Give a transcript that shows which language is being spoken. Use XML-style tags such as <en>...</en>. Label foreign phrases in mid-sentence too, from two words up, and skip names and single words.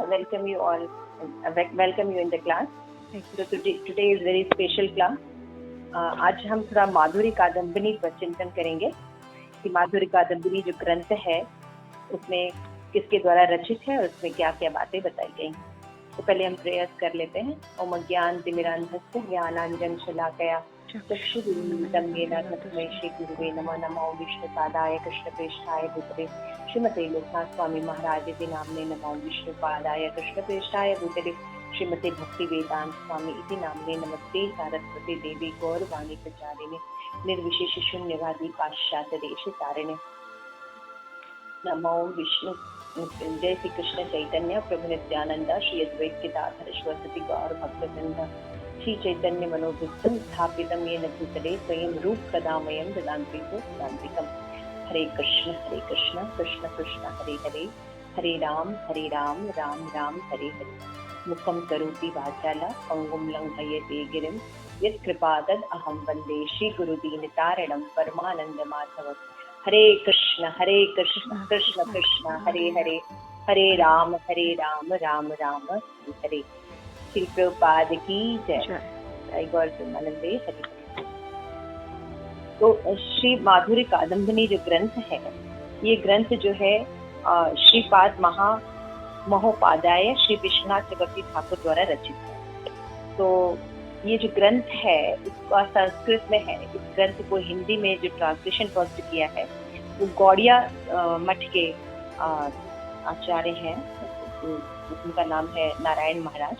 <en>welcome you all. Welcome you in the class. So today is very special class.</en> <hi>आज हम थोड़ा माधुरी कादम्बिनी पर चिंतन करेंगे कि माधुरी कादम्बिनी जो ग्रंथ है उसमें किसके द्वारा रचित है और उसमें क्या क्या बातें बताई गई। तो पहले हम प्रयास कर लेते हैं।</hi> <sa>ओम ज्ञानतिमिरान्धस्य ज्ञानाञ्जन शलाकया चक्षुरुन्मीलितं येन तस्मै श्रीगुरुवे नमः। नमो विष्णुपादाय कृष्णप्रेष्ठाय भूतले श्रीमते लोकनाथ स्वामी महाराज इति नाम्ने। नमो विष्णुपादाय कृष्णप्रेष्ठाय भूतले श्रीमते भक्ति वेदांत स्वामी इति नाम्ने। नमस्ते सारस्वती देवी गौरवाणी प्रचारिणे निर्विशेष शून्यवादी पाश्चात्य देश तारिणे। नमो विष्णु जय श्री कृष्ण चैतन्य प्रभु नित्यानंद श्री अद्वैत गदाधर सरस्वती गौर भक्तवृंद श्री चैतन्य मनोभीष्टं स्थापितं येन भूतले स्वयं रूप कदामयं ददान्तिको दान्तिकम्। हरे कृष्ण कृष्ण कृष्ण हरे हरे, हरे राम राम राम हरे हरे। मुखं करोति वाचालं पंगुं लङ्घयते गिरिं यत्कृपातद् अहं वन्दे श्रीगुरुदीनतारिणं परमानन्दमाधवम्। हरे कृष्ण कृष्ण कृष्ण हरे हरे, हरे राम राम राम हरे हरे।</sa> <hi>श्री प्रभुपाद की जय।</hi> <sa>गौर प्रेमानंदे हरे।</sa> <hi>तो श्री माधुरी कादम्बिनी जो ग्रंथ है, ये ग्रंथ जो है श्रीपाद महोपाध्याय श्री विश्वनाथ चक्रवर्ती ठाकुर द्वारा रचित है। तो ये जो ग्रंथ है इसका संस्कृत में है। इस ग्रंथ को हिंदी में जो</hi> <en>translation first</en> <hi>किया है वो गौड़िया मठ के आचार्य हैं, उनका नाम है नारायण महाराज।</hi>